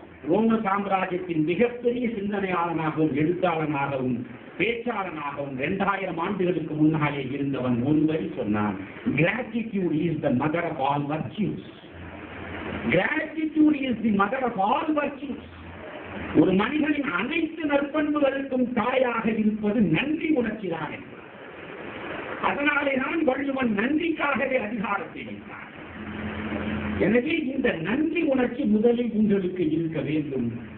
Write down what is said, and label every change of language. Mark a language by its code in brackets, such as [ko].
[ta] ரோம சாம்ராஜ்யத்தின் மிகப்பெரிய சிந்தனையாளனாகவும் எழுத்தாளனாகவும் பேச்சாளனாகவும் 2000 ஆண்டுகளுக்கு முன்னாலே இருந்தவன் ஒருவரை சொன்னான், [en] gratitude is the mother of all virtues. Gratitude is the mother of all virtues. [ta] ஒரு மனிதனின் அனைத்து நற்பண்புகளுக்கும் தாயாக இருப்பது நன்றி உணர்ச்சிதான். அதனாலே தான் வள்ளுவன் நன்றிக்காகவே அதிகாரத்தை வைத்தார். எனவே இந்த நன்றி உணர்ச்சி முதலில் உங்களுக்கு இருக்க வேண்டும்.